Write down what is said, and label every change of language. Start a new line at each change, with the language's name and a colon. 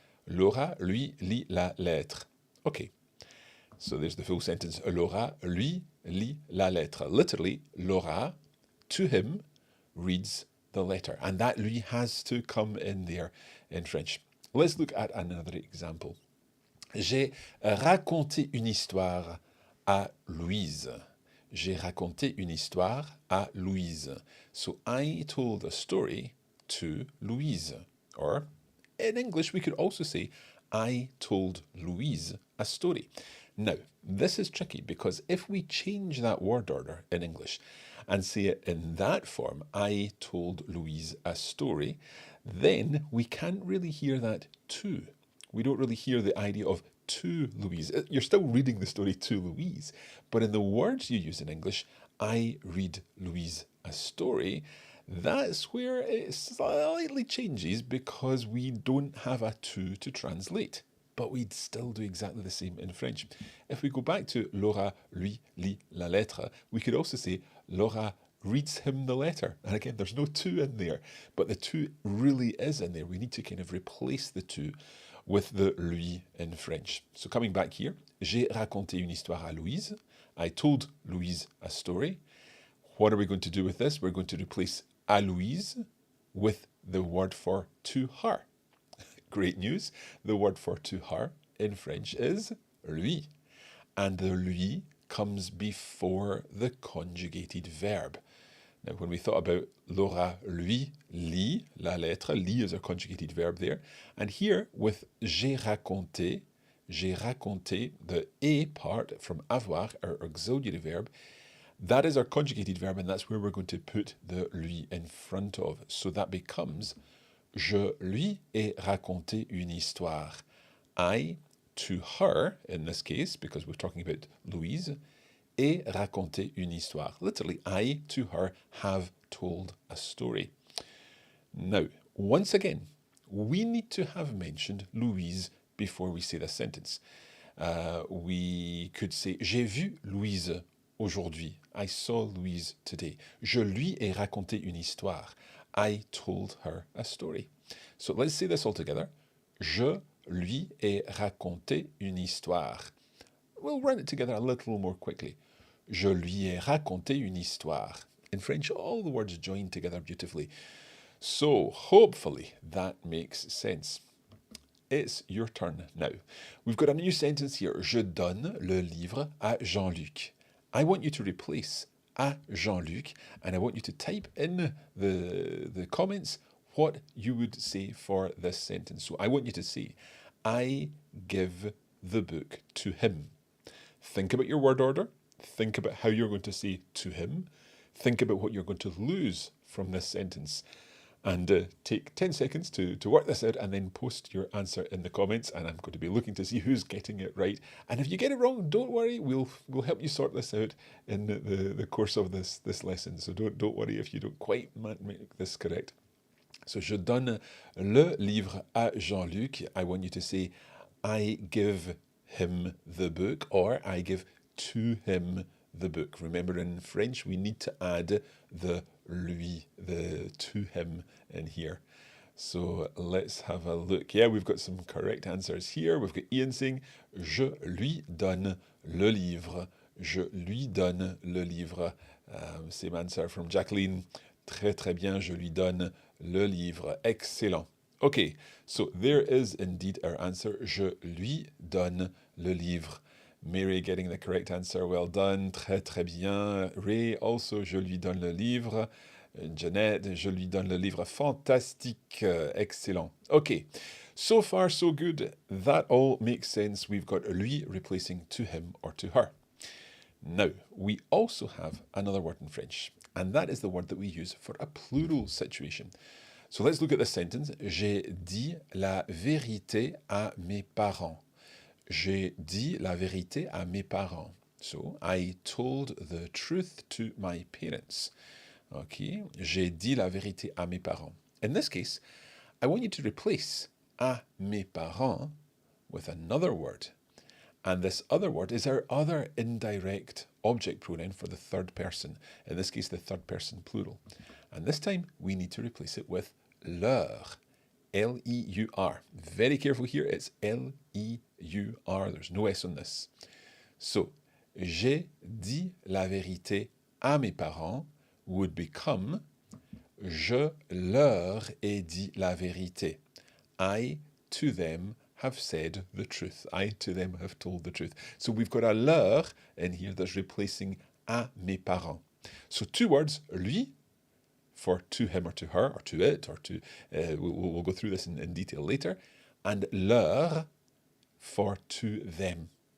French: Laura lui lit la lettre. Okay.
English: So there's the full sentence.
French: Laura lui lit la lettre.
English: Literally, Laura, to him, reads the letter. And that lui has to come in there in French. Let's look at another example.
French: J'ai raconté une histoire à Louise. J'ai raconté une histoire à Louise.
English: So I told a story to Louise. Or in English, we could also say, I told Louise a story. Now, this is tricky because if we change that word order in English and say it in that form, I told Louise a story, then we can't really hear that to. We don't really hear the idea of to Louise. You're still reading the story to Louise, but in the words you use in English, I read Louise a story, that's where it slightly changes because we don't have a to translate. But we'd still do exactly the same in French. If we go back to
French: Laura lui lit la lettre,
English: we could also say Laura reads him the letter. And again, there's no to in there, but the to really is in there. We need to kind of replace the to with the lui in French. So coming back here,
French: j'ai raconté une histoire à Louise.
English: I told Louise a story. What are we going to do with this? We're going to replace
French: à Louise
English: with the word for to her. Great news. The word for to her in French is lui. And the lui comes before the conjugated verb. Now, when we thought about Laura lui lit la lettre, lit is a conjugated verb there. And here with
French: j'ai raconté,
English: the a part from avoir, our auxiliary verb, that is our conjugated verb, and that's where we're going to put the lui in front of. So that becomes
French: je lui ai raconté une histoire.
English: I, to her, in this case, because we're talking about Louise,
French: ai raconté une histoire.
English: Literally, I, to her, have told a story. Now, once again, we need to have mentioned Louise before we say this sentence. We could say,
French: j'ai vu Louise aujourd'hui.
English: I saw Louise today.
French: Je lui ai raconté une histoire.
English: I told her a story. So let's say this all together.
French: Je lui ai raconté une histoire.
English: We'll run it together a little more quickly.
French: Je lui ai raconté une histoire.
English: In French, all the words join together beautifully. So hopefully that makes sense. It's your turn now. We've got a new sentence here.
French: Je donne le livre à Jean-Luc.
English: I want you to replace
French: à Jean-Luc,
English: and I want you to type in the comments what you would say for this sentence. So I want you to say, I give the book to him. Think about your word order. Think about how you're going to say to him. Think about what you're going to lose from this sentence. And take 10 seconds to work this out and then post your answer in the comments. And I'm going to be looking to see who's getting it right. And if you get it wrong, don't worry. We'll help you sort this out in the course of this lesson. So don't worry if you don't quite make this correct. So,
French: je donne le livre à Jean-Luc.
English: I want you to say, I give him the book, or I give to him the book. Remember, in French, we need to add the lui, the to him in here. So let's have a look. Yeah, we've got some correct answers here. We've got Ian saying,
French: je lui donne le livre. Je lui donne le livre.
English: Same answer from Jacqueline.
French: Très, très bien, je lui donne le livre.
English: Excellent. Okay, so there is indeed our answer.
French: Je lui donne le livre.
English: Mary getting the correct answer. Well done.
French: Très, très bien.
English: Ray also,
French: je lui donne le livre. Jeanette, je lui donne le livre. Fantastique. Excellent.
English: Okay, so far so good. That all makes sense. We've got lui replacing to him or to her. Now, we also have another word in French, and that is the word that we use for a plural situation. So let's look at this sentence.
French: J'ai dit la vérité à mes parents. J'ai dit la vérité à mes parents.
English: So, I told the truth to my parents.
French: Okay, j'ai dit la vérité à mes parents.
English: In this case, I want you to replace
French: à mes parents
English: with another word. And this other word is our other indirect object pronoun for the third person, in this case, the third person plural. And this time, we need to replace it with leur, L-E-U-R. Very careful here, it's L-E-U-R. There's no S on this.
French: So, j'ai dit la vérité à mes parents
English: would become
French: je leur ai dit la vérité.
English: I, to them, have said the truth. I, to them, have told the truth. So we've got a leur in here that's replacing
French: à mes parents.
English: So two words, lui, for to him or to her, or to it, or to, we'll go through this in detail later, and leur for to them.